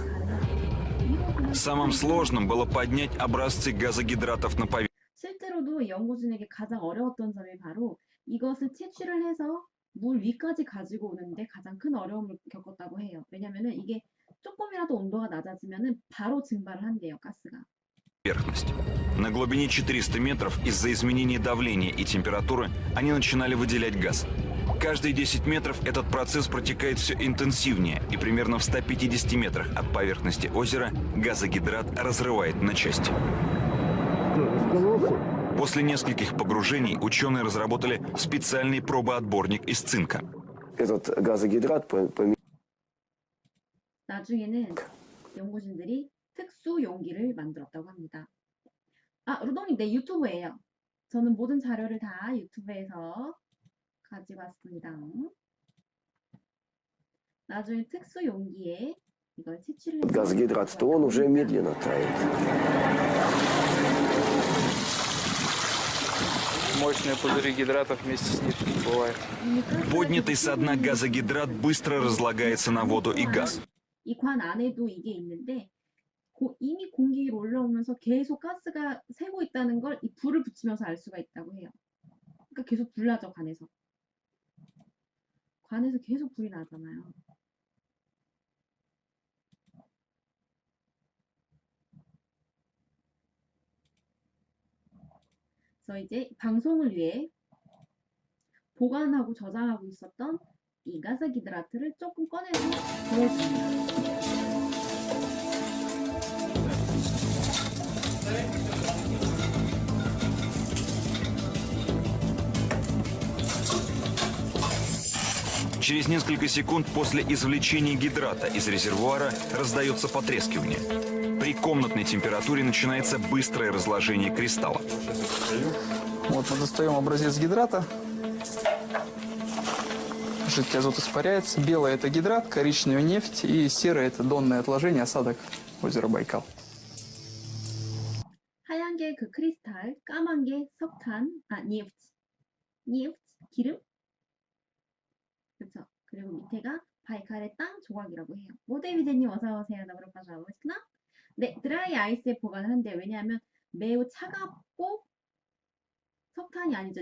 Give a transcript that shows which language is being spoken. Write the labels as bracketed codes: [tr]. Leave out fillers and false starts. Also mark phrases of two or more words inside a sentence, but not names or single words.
[ru] Самым сложным было поднять образцы газогидратов на поверхность. [ko] 실제로도 연구진에게 가장 어려웠던 점이 바로 이것을 채취를 해서 물 위까지 가지고 오는데 가장 큰 어려움을 겪었다고 해요. 왜냐면은 이게 조금이라도 온도가 낮아지면은 바로 증발을 한대요, 가스가. [ru] На глубине 400 метров из-за изменения давления и температуры они начинали выделять газ. Каждые 10 метров этот процесс протекает все интенсивнее, и примерно в 150 метрах от поверхности озера газогидрат разрывает на части. После нескольких погружений ученые разработали специальный пробоотборник из цинка. Этот газогидрат [ko] 나중에는 연구진들이 특수 용기를 만들었다고 합니다. 아, 루동님, 네, 유튜브예요. 저는 모든 자료를 다 유튜브에서 가지고 왔습니다. 나중에 특수 용기에 이걸 채취를 해서 [ru] Газгидрат, то он уже медленно тает. Мощные пузыри гидратов вместе с нефтью бывает. Поднятый со дна газогидрат быстро разлагается на воду и газ. [ko] 이 관 안에도 이게 있는데 이미 공기 위로 올라오면서 계속 가스가 새고 있다는 걸 이 불을 붙이면서 알 수가 있다고 해요. 그러니까 계속 불 나죠, 관에서. 관에서 계속 불이 나잖아요. 그래서 이제 방송을 위해 보관하고 저장하고 있었던 이 가스기드라트를 조금 꺼내서 보여줍니다. [ru] Через несколько секунд после извлечения гидрата из резервуара раздается потрескивание. При комнатной температуре начинается быстрое разложение кристалла. Вот мы достаем образец гидрата. Жидкий азот испаряется. Белое – это гидрат, коричневая – нефть, и серое – это донное отложение, осадок озера Байкал. [ko] 하얀 게 그 크리스탈, 까만 게 석탄, 니프트, 기름? 그렇죠. 그리고 밑에가 바이칼의 땅 조각이라고 해요. 모데비제님 어서 오세요. 너무나 반가워요. 네, 드라이 아이스에 보관을 한대요. 왜냐하면 매우 차갑고 석탄이 아니죠.